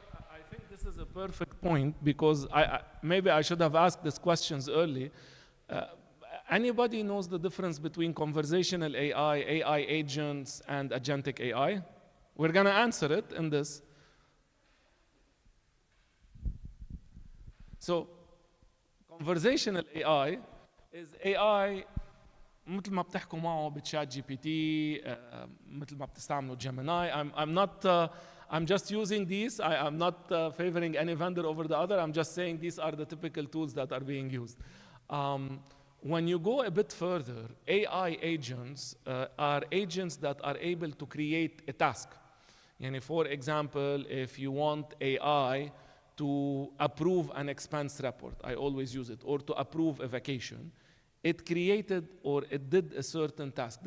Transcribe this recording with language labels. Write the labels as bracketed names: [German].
[English] I think this is a perfect point, because maybe I should have asked these questions early. Anybody knows the difference between conversational AI, AI agents, and agentic AI? We're going to answer it in this. So, conversational AI is AI [Arabic] مثل ما بتحكوا معه بتشات جي بي تي مثل ما بتستعملوا جيميناي. [English] I'm just using these. I'm not favoring any vendor over the other. I'm just saying these are the typical tools that are being used. When you go a bit further, AI agents are agents that are able to create a task. For example, if you want AI to approve an expense report, I always use it, or to approve a vacation, it created or it did a certain task.